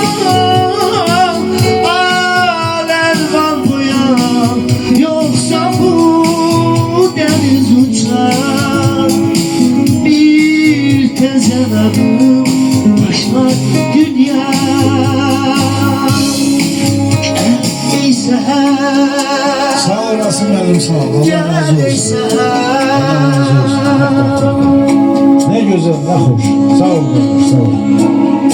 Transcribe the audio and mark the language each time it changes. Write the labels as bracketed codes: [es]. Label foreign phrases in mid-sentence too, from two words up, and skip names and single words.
[tr] Başlar dünya ey seher. Sağ olasın benim, sağ ol. Allah razı olsun. Gel ey seher. [az] Ne gözəl, nə xoş. Sağ ol qardaş, sağ ol.